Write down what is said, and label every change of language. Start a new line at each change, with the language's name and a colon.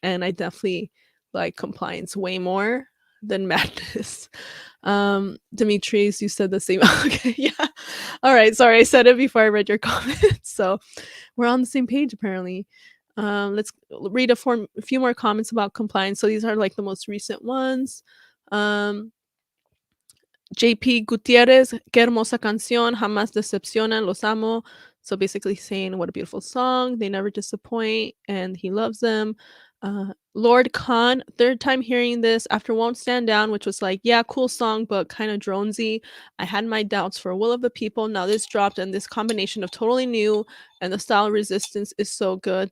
English: And I definitely like Compliance way more than Madness. Demetrius, you said the same. Okay, yeah. All right, sorry, I said it before I read your comments. So we're on the same page apparently. Let's read a few more comments about Compliance. So these are like the most recent ones.
Spanish: Um, JP Gutierrez, qué hermosa canción, jamás decepcionan, los amo.
English: So basically saying what a beautiful song, they never disappoint, and he loves them. Lord Khan, third time hearing this after Won't Stand Down, which was like, yeah, cool song, but kind of dronesy. I had my doubts for Will of the People. Now this dropped, and this combination of totally new and the style resistance is so good.